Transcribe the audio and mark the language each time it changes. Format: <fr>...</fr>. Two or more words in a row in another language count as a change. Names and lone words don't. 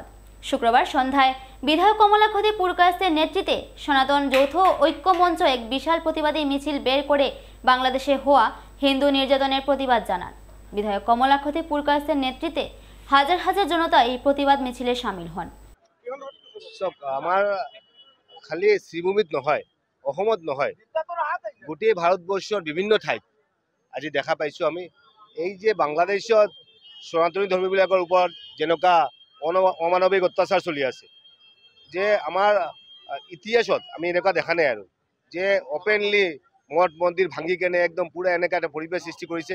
<bn>শুক্রবার সন্ধ্যায় বিধায়ক কমলাক্ষ দে পুরকায়স্থের নেতৃত্বে সনাতন যৌথ ঐক্য মঞ্চ এক বিশাল প্রতিবাদী মিছিল বের করে বাংলাদেশে হওয়া হিন্দু নির্যাতনের প্রতিবাদ জানান। বিধায়ক কমলাক্ষ দে পুরকায়স্থের নেতৃত্বে হাজার হাজার জনতা এই প্রতিবাদ মিছিলে সামিল হন।</bn> <as>আমার খালি শ্রীভূমিত নহয়, অসমত নহয়, গোটেই ভাৰতবৰ্ষৰ বিভিন্ন ঠাইত আজি দেখা পাইছোঁ আমি এই যে বাংলাদেশত সনাতনী ধৰ্মীবিলাকৰ ওপৰত যেনেকুৱা অমানৱিক অত্যাচাৰ চলি আছে, যে আমাৰ ইতিহাসত আমি এনেকুৱা দেখা নাই আৰু যে অপেনলি মঠ মন্দিৰ ভাঙি কেনে একদম পুৰা এনেকুৱা এটা পৰিৱেশ সৃষ্টি কৰিছে।</as>